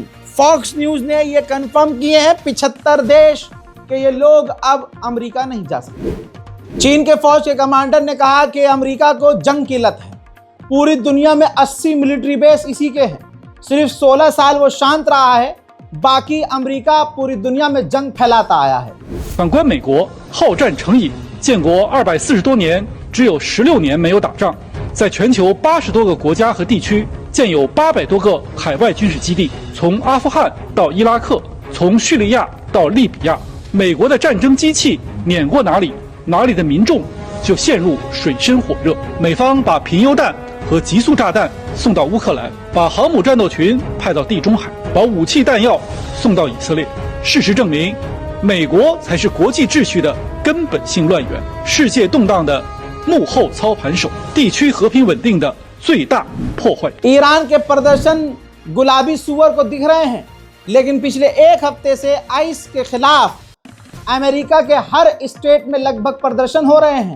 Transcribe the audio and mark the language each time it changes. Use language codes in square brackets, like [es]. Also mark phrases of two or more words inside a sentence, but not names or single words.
[hi] फॉक्स न्यूज ने ये कंफर्म किए हैं 75 देश कि ये लोग अब अमेरिका नहीं जा सकते। चीन के फौज के कमांडर ने कहा कि अमेरिका को जंग की लत है। पूरी दुनिया में 80 [en] military base [hi] इसी के हैं। सिर्फ 16 साल वो शांत रहा है, बाकी अमेरिका पूरी दुनिया में जंग फैलाता आया है। [zh] 反观美国，好战成瘾，建国240多年，只有16年没有打仗，在全球80多个国家和地区建有800多个海外军事基地，从阿富汗到伊拉克，从叙利亚到利比亚，美国的战争机器碾过哪里，哪里的民众就陷入水深火热。美方把贫铀弹和极速炸弹送到乌克兰，把航母战斗群派到地中海，把武器弹药送到以色列。事实证明，美国才是国际秩序的根本性乱源，世界动荡的幕后操盘手，地区和平稳定的最大破坏。 [hi] ईरान के प्रदर्शन गुलाबी सुअर को दिख रहे हैं, लेकिन पिछले एक हफ्ते से आइस के खिलाफ अमेरिका के हर स्टेट में लगभग प्रदर्शन हो रहे हैं।